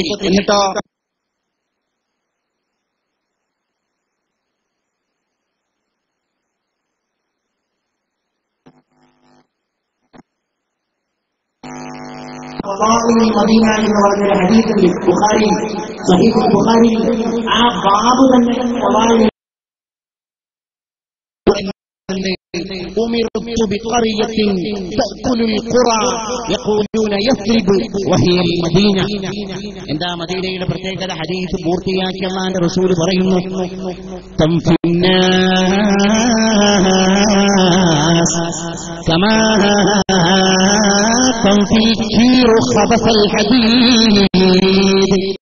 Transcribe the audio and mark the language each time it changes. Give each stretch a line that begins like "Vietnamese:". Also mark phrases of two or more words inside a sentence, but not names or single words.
Malayalam: എന്നിട്ടോ മദീന എന്ന് പറഞ്ഞൊരു ഹദീസുണ്ട് ബുഖാരി, സഹീഹ് ബുഖാരി. ആ ബാബ് തന്നെ
Arabic: أمرت بقرية تأكل القرى يقولون يثرب وهي المدينة.
Malayalam: എന്താ മദീനയുടെ പ്രത്യേകത? ഹദീസ് പൂർത്തിയാക്കി അല്ലാഹുവിന്റെ റസൂൽ പറയുന്നു,
Arabic: تنفي الناس كما تنفي الكير خبث الحديد.